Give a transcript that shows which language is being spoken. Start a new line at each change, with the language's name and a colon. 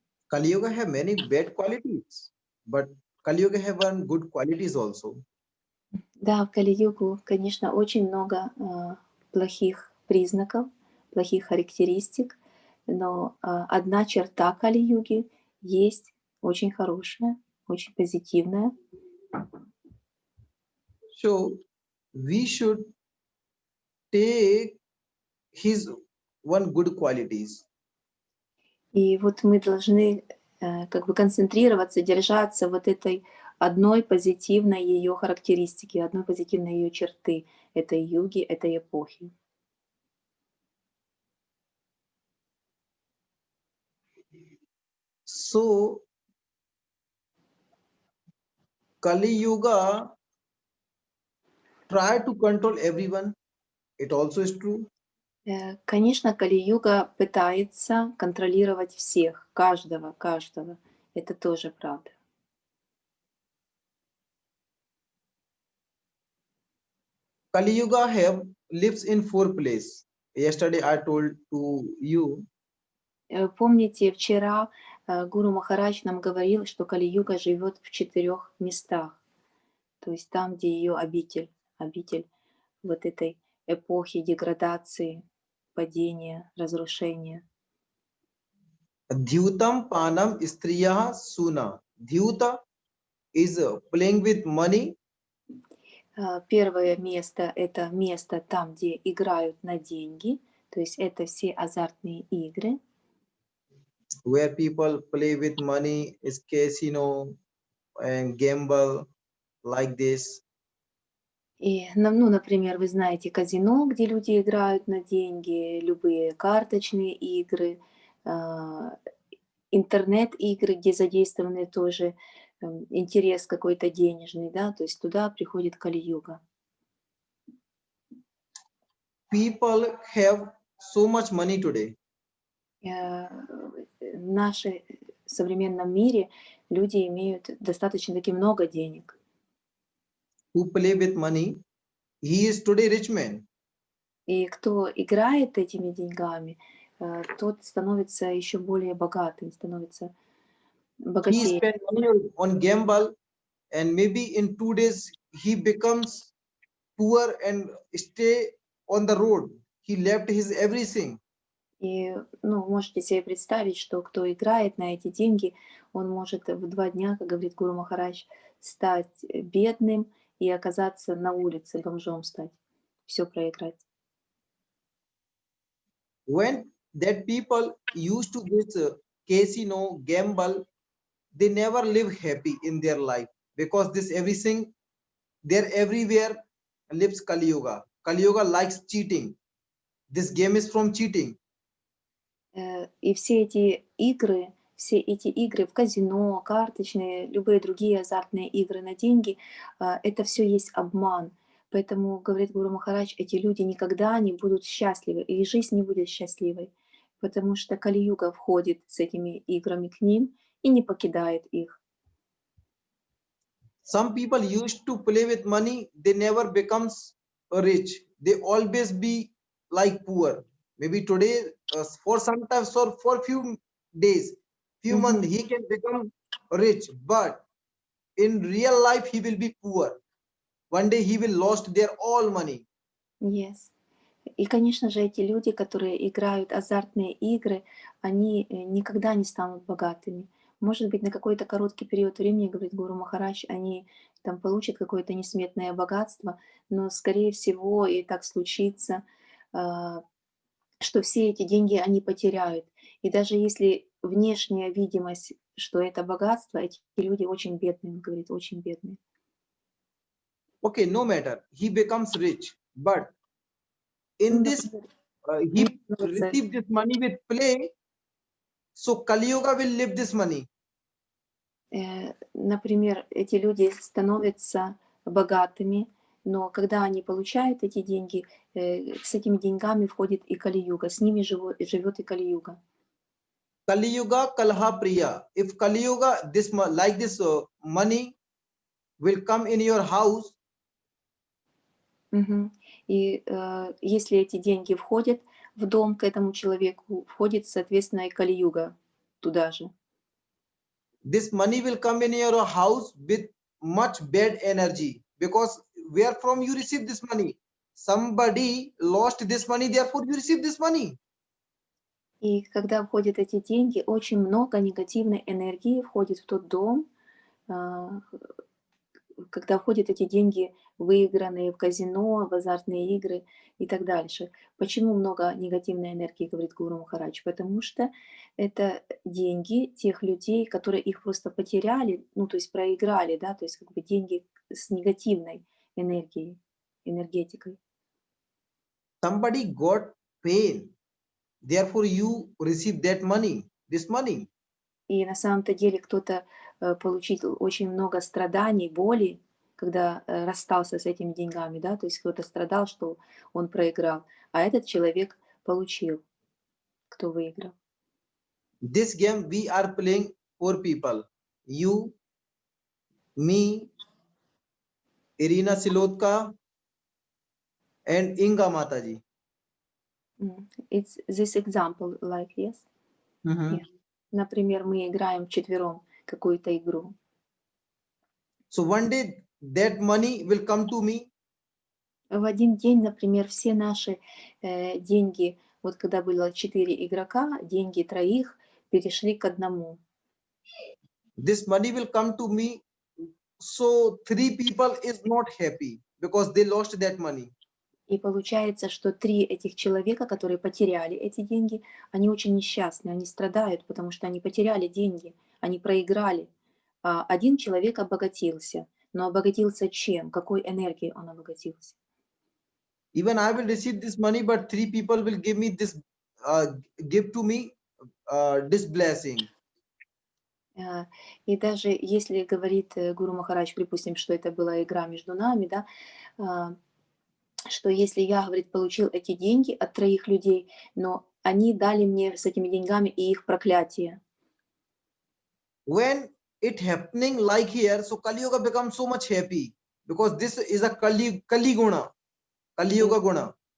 English: Kali Yuga have many bad qualities, but Kali Yuga have one good qualities also.
Russian: Да, в Кали-югу, конечно, очень много плохих признаков, плохих характеристик, но одна черта Кали-юги есть очень хорошая, очень позитивная.
English: So we should take his one good qualities.
Russian: И вот мы должны как бы концентрироваться, держаться вот этой одной позитивной ее характеристики, одной позитивной ее черты этой юги, этой эпохи.
English: So Kali Yuga try to control everyone. It also is true.
Russian: Конечно, Кали-юга пытается контролировать всех, каждого. Это тоже правда.
English: Kali Yuga have lives in 4 places. Yesterday I told to you.
Russian: Помните, вчера Гуру Махарадж нам говорил, что Кали-юга живет в 4 местах. То есть там, где ее обитель вот этой эпохи деградации, падения, разрушения.
Sanskrit: Dhyutam Panam Striya Suna.
English: Dhyuta is playing with money.
Russian: Первое место — это место там, где играют на деньги, то есть это все азартные игры.
English: Where people play with money is casino and gamble like this.
Russian: И, ну, например, вы знаете казино, где люди играют на деньги, любые карточные игры, интернет-игры, где задействованы тоже интерес какой-то денежный, да, то есть туда приходит Кали-юга.
English: People have so much money today.
Russian: В нашем современном мире люди имеют достаточно-таки много денег.
English: Who play with money, he is today rich man.
Russian: И кто играет этими деньгами, тот становится еще более богатым, становится
English: He
Russian: богатее.
English: spend money on gamble and maybe in 2 days he becomes poor and stay on the road. He left his everything.
Russian: И, ну, можете себе представить, что кто играет на эти деньги, он может в 2 дня, как говорит Гуру Махарадж, стать бедным и оказаться на улице, бомжом стать, все проиграть.
English: When that people used to this casino gamble, they never live happy in their life because this everything there everywhere lives Kali Yuga. Kali Yuga likes cheating. This game is from cheating.
Russian: И все эти игры в казино, карточные, любые другие азартные игры на деньги, это все есть обман. Поэтому, говорит Гуру Махарадж, эти люди никогда не будут счастливы, и жизнь не будет счастливой. потому что Кали-юга входит с этими играми к ним и не покидает их.
English: Some people used to play with money, they never becomes rich. They always be like poor. Maybe today, for sometimes or for few days, few months, Мгм. he can become rich, but in real life, he will be poor. One day he will lost their all money. Yes.
Russian: И, конечно же, эти люди, которые играют азартные игры, они никогда не станут богатыми. Может быть, на какой-то короткий период времени, говорит Гуру Махарадж, они там получат какое-то несметное богатство, но, скорее всего, и так случится, а, что все эти деньги они потеряют. И даже если внешняя видимость, что это богатство, эти люди очень бедные, он говорит, очень бедные.
English: Okay, no matter, he becomes rich, but
Russian: Ну,
English: in this,
Russian: например, они
English: he
Russian: становятся
English: receive this money with play, so Kali Yuga will live this money.
Russian: Например, эти люди становятся богатыми, но когда они получают эти деньги, с этими деньгами входит и Кали-юга, с ними живет и Кали-юга.
Sanskrit: Kali Yuga Kalha Priya.
English: If Kali Yuga, like this money will come in your house, Мгм.
Russian: И если эти деньги входят в дом к этому человеку, входит, соответственно, и Кали-юга туда же.
English: this money will come in your house with much bad energy, because where from you receive this money? Somebody lost this money, therefore you receive this money.
Russian: И когда входят эти деньги, очень много негативной энергии входит в тот дом, а, когда входят эти деньги, выигранные в казино, в азартные игры и так дальше. Почему много негативной энергии, говорит Гуру Махарадж? Потому что это деньги тех людей, которые их просто потеряли, ну, то есть проиграли, да, то есть как бы деньги с негативной энергией, энергетикой.
English: Somebody got pain, therefore you receive that money, this money.
Russian: И на самом-то деле кто-то получил очень много страданий, боли, когда расстался с этими деньгами, да, то есть кто-то страдал, что он проиграл, а этот человек получил, кто выиграл.
English: This game we are playing for people, you, me, Irina Silotka, and Inga Mataji. It's this example, like, yes? Mhm. Yeah.
Russian: Например, мы играем вчетвером какую-то игру.
English: So one day that money will come to me.
Russian: В один день, например, все наши деньги, вот когда было 4 игрока, деньги троих перешли к одному.
English: This money will come to me. So three people is not happy because they lost that money.
Russian: И получается, что 3 этих человека, которые потеряли эти деньги, они очень несчастны, они страдают, потому что они потеряли деньги, они проиграли. А 1 человек обогатился. Но обогатился чем? Какой энергией он обогатился?
English: Even I will receive this money, but three people will give me this, give to me this blessing.
Russian: И даже если говорит Гуру Махарадж, припустим, что это была игра между нами, да, что если я, говорит, получил эти деньги от 3 людей, но они дали мне с этими деньгами и их проклятие.
English: When it happening like here, so Kali Yuga becomes so much happy because this is a Kali Guna, Kali Yuga Guna.